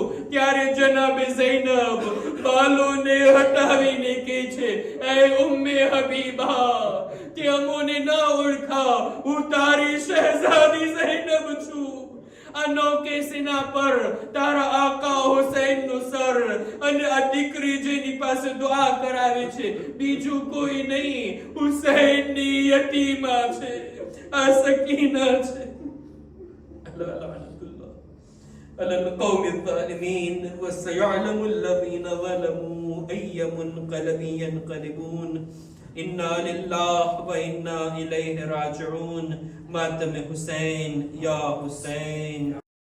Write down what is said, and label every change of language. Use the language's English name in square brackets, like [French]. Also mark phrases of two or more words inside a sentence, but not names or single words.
[Gujarati] ત્યારે જનાબે ઝૈનબ બાલોને હટાવીને કહે છે, એ ઉમ્મે હબીબા, તે અમોને ના ઓળખા, હું તારી શહેઝાદી ઝૈનબ છું. આ નૌકે સેના પર તારા આકા હુસૈન નું સર અને આ દીકરી જેની પાસે દુઆ કરાવે છે, બીજું કોઈ નહીં, હુસૈન ની યતીમા છે, આ સકીના છે. [Arabic] على القوم الظالمين وسيعلم الذين ظلموا أي منقلب ينقلبون إنا لله وإنا إليه راجعون. ماتم حسين يا حسين.